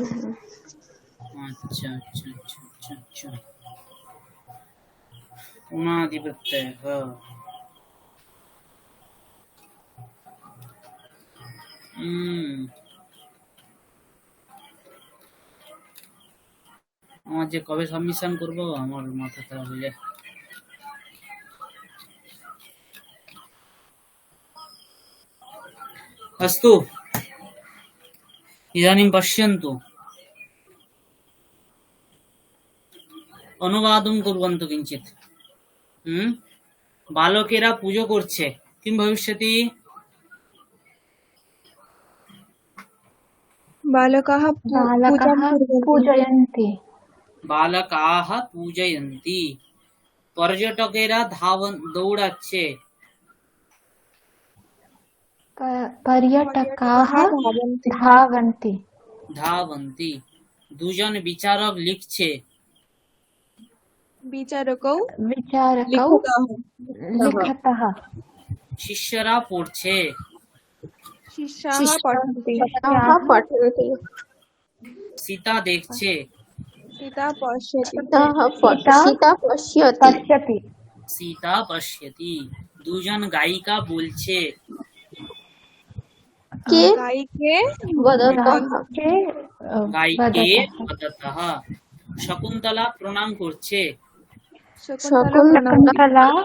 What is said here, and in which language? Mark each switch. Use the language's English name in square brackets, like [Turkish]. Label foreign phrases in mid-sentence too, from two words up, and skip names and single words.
[Bangla] আচ্ছা আচ্ছা আচ্ছা আচ্ছা আচ্ছা, উনাদি প্রত্যয়, হ্যাঁ। আমার যে কবে সাবমিশন করবো আমার মাথা খারাপ হয়ে যায়। [Sanskrit] अस्तु, इदानीं पश्यन्तु, অনুবাদম কুর্বন্তু কিঞ্চিত। [Bangla] বালকেরা পুজো করছে, [Sanskrit] কিম ভবিষ্যতি? बालकाः पूजां बालकाः कुर्वन्ति। पूजयन्ति। বালকাः পূজয়ন্তি। [Bangla] পর্যটকেরা দৌড়াচ্ছে। [Sanskrit] पर्यटकाः धावन्ति। धावन्ति। [Bangla] ধাবন্তি। দুজন বিচারক লিখছে। [Sanskrit] विचारकौ विचारकौ लिखतः। [Bangla] শিষ্যরা পড়ছে। [Sanskrit] शिष्याः पठन्ति। पठन्ति। [Bangla] সীতা দেখছে। [Sanskrit] सीता पश्यति। सीता पश्यति। সীতা পশ্যতি। [Bangla] দুজন গায়িকা বলছে। [Sanskrit] के गायिके वदतः। গায়িকে বদতঃ। [Bangla] শকুন্তলা প্রণাম করছে। [Sanskrit] शकुन्तला